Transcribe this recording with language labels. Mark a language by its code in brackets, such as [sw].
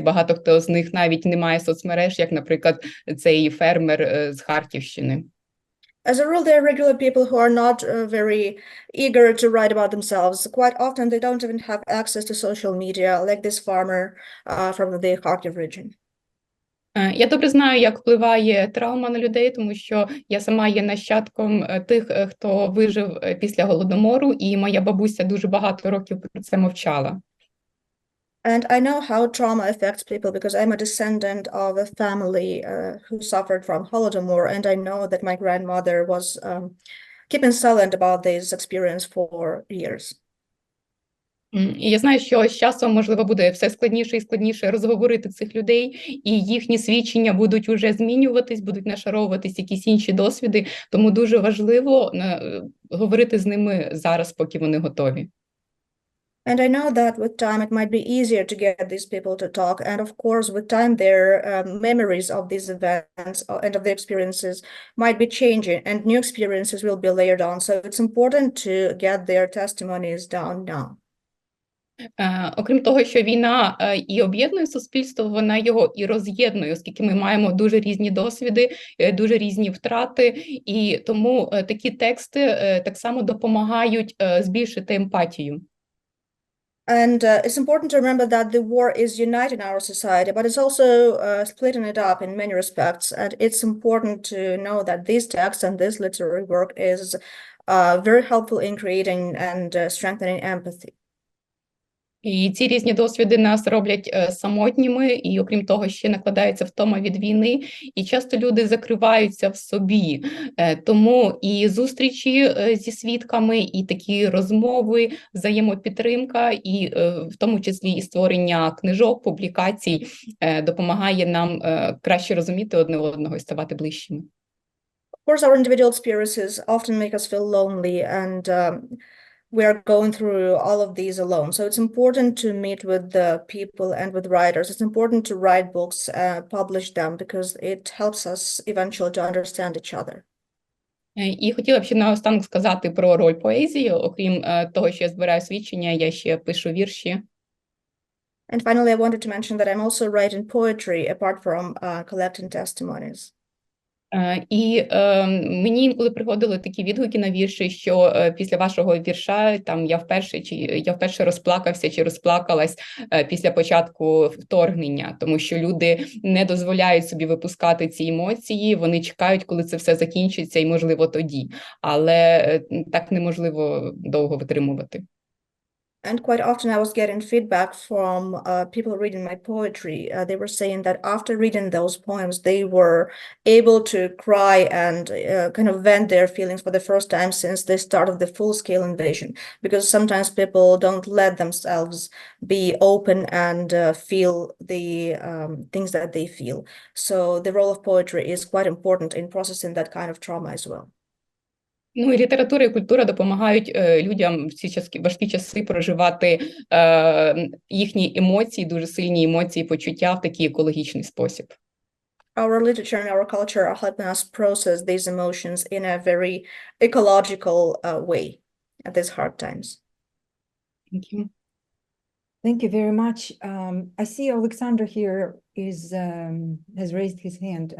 [uk] Багато хто з них навіть не має соцмереж, як, наприклад, цей фермер з Харківщини. [en] As a rule, there are regular people who are not very eager to write about themselves. Quite often, they don't even have access to social media, like this farmer from the Kharkiv region. [uk] Я добре знаю, як впливає травма на людей, тому що я сама є нащадком тих, хто вижив після Голодомору, і моя бабуся дуже багато років про це мовчала. [en] And I know how trauma affects people because I'm a descendant of a family who suffered from Holodomor, and I know that my grandmother was keeping silent about this experience for years. [uk] І я знаю, що з часом, можливо, буде все складніше і складніше розговорити цих людей, і їхні свідчення будуть уже змінюватись, будуть нашаровуватись якісь інші досвіди, тому дуже важливо говорити з ними зараз, поки вони готові. [en] And I know that with time it might be easier to get these people to talk. And of course, with time, their memories of these events and of the experiences might be changing, and new experiences will be layered on. So it's important to get their testimonies down now. [uk] Окрім того, що війна і об'єднує суспільство, вона його і роз'єднує, оскільки ми маємо дуже різні досвіди, дуже різні втрати, і тому такі тексти так само допомагають збільшити емпатію. [en] And it's important to remember that the war is uniting our society, but it's also splitting it up in many respects. And it's important to know that these texts and this literary work is very helpful in creating and strengthening empathy. [uk] І ці різні досвіди нас роблять самотніми, і окрім того, ще накладається втома від війни, і часто люди закриваються в собі. Тому і зустрічі зі свідками, і такі розмови, взаємопідтримка, і в тому числі і створення книжок, публікацій допомагає нам краще розуміти одне одного і ставати ближчими. [en] Of course, our individual experiences often make us feel lonely, and we are going through all of these alone. So it's important to meet with the people and with writers. It's important to write books, publish them, because it helps us eventually to understand each other. [uk] І хотіла б ще наостанок сказати про роль поезії. Окрім того, що я збираю свідчення, я ще пишу вірші. [en] And finally, I wanted to mention that I'm also writing poetry apart from collecting testimonies. [uk] І мені інколи приходили такі відгуки на вірші, що після вашого вірша там я вперше розплакався чи розплакалась після початку вторгнення, тому що люди не дозволяють собі випускати ці емоції, вони чекають, коли це все закінчиться, і можливо тоді, але так неможливо довго витримувати. [en] And quite often I was getting feedback from people reading my poetry. They were saying that after reading those poems, they were able to cry and kind of vent their feelings for the first time since the start of the full-scale invasion. Because sometimes people don't let themselves be open and feel the things that they feel. So the role of poetry is quite important in processing that kind of trauma as well. [uk] Ну і література і культура допомагають людям в ці важкі часи проживати їхні емоції, дуже сильні емоції, почуття в такий екологічний спосіб. [en] Our literature and our culture are helping us process these emotions in a very ecological way at these hard times. Thank you. Thank you very much. I see Alexander here has raised his hand.